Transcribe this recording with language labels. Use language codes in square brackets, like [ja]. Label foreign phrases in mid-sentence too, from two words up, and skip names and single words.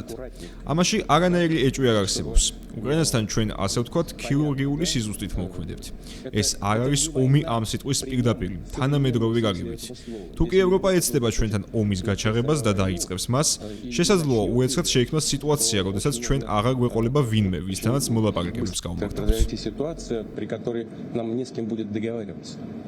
[ka] ამაში არანაირი ეჭვი არ არსებობს. უკრაინასთან ჩვენ ასე ვთქვათ, ქირურგიული სიზუსტით მოვქმედებთ. ეს არ არის ომი ამ სიტყვის პირდაპირ, თანამედროვე გაგებით. თუ კი ევროპა ეცდება ჩვენთან ომის გაჩაღებას და დაიწყებს მას, შესაძლოა უეცრად შეიქმნას სიტუაცია, როდესაც ჩვენ აღარ გვეყოლება ვინმე, ვისთანაც მოლაპარაკებებს გავმართავთ. [ru] Ситуация, при которой нам не с кем будет договариваться.